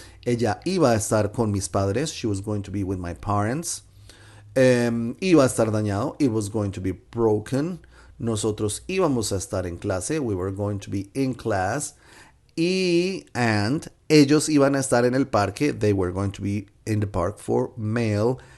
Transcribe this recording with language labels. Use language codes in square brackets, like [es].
[es] Ella iba a estar con mis padres. [en] She was going to be with my parents. [es] Iba a estar dañado. [en] It was going to be broken. [es] Nosotros íbamos a estar en clase. [en] We were going to be in class. And [es] ellos iban a estar en el parque. [en] They were going to be in the park for male.